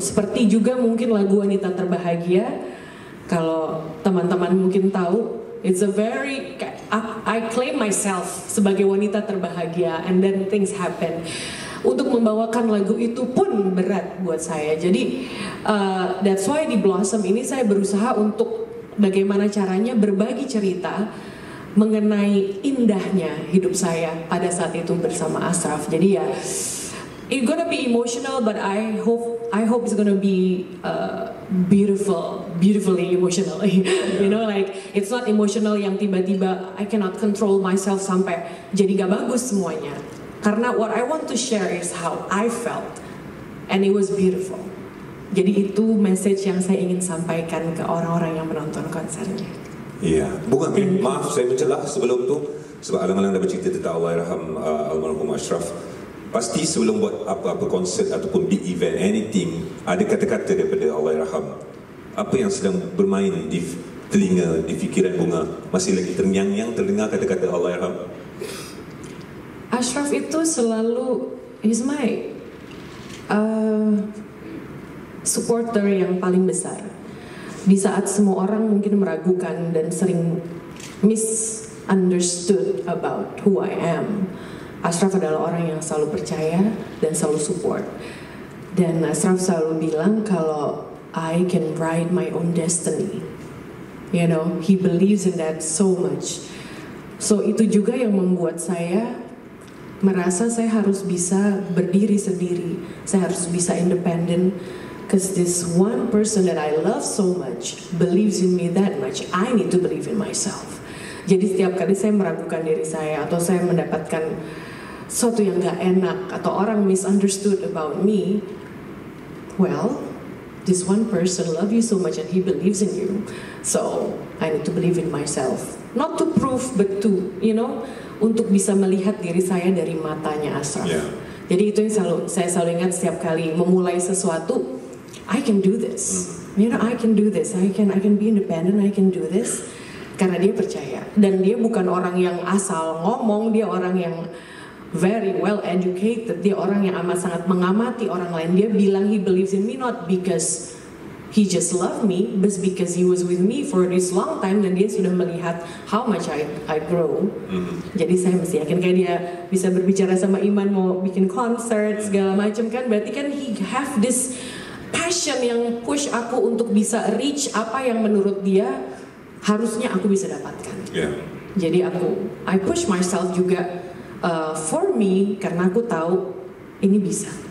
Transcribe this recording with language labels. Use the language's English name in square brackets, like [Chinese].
[Indonesian] Seperti juga mungkin lagu Wanita Terbahagia, kalau teman-teman mungkin tahu, [English] it's a very, I claim myself [Indonesian] sebagai wanita terbahagia, [English] and then things happen. [Indonesian] Untuk membawakan lagu itu pun berat buat saya. Jadi [English] that's why [Indonesian] di Blossom ini saya berusaha untuk bagaimana caranya berbagi cerita mengenai indahnya hidup saya pada saat itu bersama Ashraf. Jadi ya, [English] it's gonna be emotional, but I hope it's gonna be beautifully emotionally. You know, like it's not emotional [Indonesian] yang tiba-tiba [English] I cannot control myself [Indonesian] sampai jadi gak bagus semuanya. [English] Karena what I want to share is how I felt, and it was beautiful. [Indonesian] Jadi itu message yang saya ingin sampaikan ke orang-orang yang menonton konsernya. [Malay] Iya, Bunga, maaf saya mencelah sebelum tu sebab alang-alang dah bercerita tentang Allahyarham almarhum Ashraf. Pasti sebelum buat apa-apa konsert ataupun [English] big event, anything, [Malay] ada kata-kata daripada Allahyarham. Apa yang sedang bermain di telinga, di fikiran Bunga? Masih lagi terngiang-ngiang terdengar kata-kata Allahyarham? [Indonesian] Ashraf itu selalu, [English] he's my supporter [Indonesian] yang paling besar. Di saat semua orang mungkin meragukan dan sering [English] misunderstood about who I am, [Indonesian] Ashraf adalah orang yang selalu percaya dan selalu support. Dan Ashraf selalu bilang kalau [English] I can write my own destiny. You know, he believes in that so much. [Indonesian] So itu juga yang membuat saya merasa saya harus bisa berdiri sendiri. Saya harus bisa independen. [English] Because this one person that I love so much believes in me that much, I need to believe in myself. [Indonesian] Jadi setiap kali saya meragukan diri saya atau saya mendapatkan sesuatu yang gak enak atau orang [English] misunderstood about me, well, this one person love you so much and he believes in you. So I need to believe in myself. Not to prove, but to, you know, [Indonesian] untuk bisa melihat diri saya dari matanya [English] Ashraf. Yeah. [Indonesian] Jadi itu yang saya selalu ingat setiap kali memulai sesuatu. [English] I can do this, you know, I can do this, I can be independent, I can do this, [Indonesian] karena dia percaya. Dan dia bukan orang yang asal ngomong, dia orang yang [English] very well educated, [Indonesian] dia orang yang amat sangat mengamati orang lain. Dia bilang [English] he believes in me not because he just loved me, but because he was with me for this long time, [Indonesian] dan dia sudah melihat [English] how much I grow. [Indonesian] Jadi saya mesti yakin kayak dia bisa berbicara sama Iman mau bikin konser segala macam kan, berarti kan [English] he have this passion [Indonesian] yang push aku untuk bisa reach apa yang menurut dia harusnya aku bisa dapatkan. Jadi [English] I push myself [Indonesian] juga [English] for me [Indonesian] karena aku tahu ini bisa.